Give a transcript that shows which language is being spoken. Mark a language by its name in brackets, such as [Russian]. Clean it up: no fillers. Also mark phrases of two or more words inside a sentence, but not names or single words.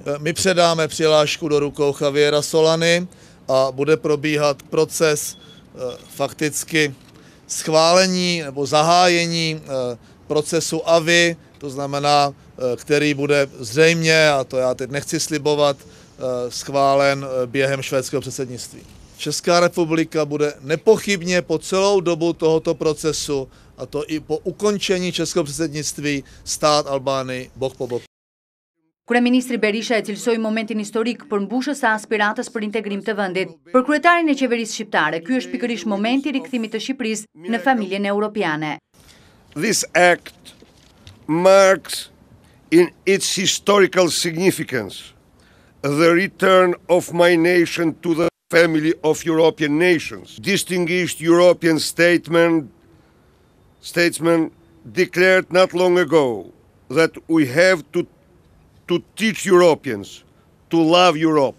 [Czech] My předáme přihlášku do rukou Javiera Solany a bude probíhat proces fakticky schválení nebo zahájení procesu AVI, to znamená, který bude zřejmě, a to já teď nechci slibovat, schválen během švédského předsednictví. Česká republika bude nepochybně po celou dobu tohoto procesu, a to i po ukončení českého předsednictví, stát Albánii bok po bok. [Albanian] Kryeministri Berisha e cilësoi momentin historik për mbushjes së aspiratës për integrim të vendit. Për kryetarin e qeverisë shqiptare, ky është pikërisht momenti i rikthimit të Shqipërisë në familjen europiane. [English] This act marks in its historical significance the return of my nation to the family of European nations. Distinguished European statesmen declared not long ago that we have to teach Europeans to love Europe.